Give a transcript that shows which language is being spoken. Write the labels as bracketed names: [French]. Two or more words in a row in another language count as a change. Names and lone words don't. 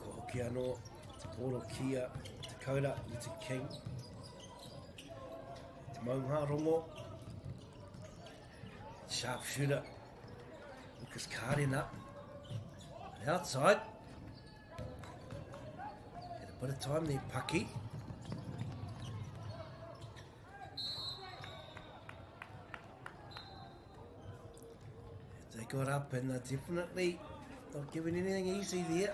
[Māori] Hoki anō, te pōro kia, Dakota, Newton King. Te maunga rongo. [English] Sharpshooter, Lucas Karina. And outside. Had a bit of time there, Paki. They got up and definitely not giving anything easy there.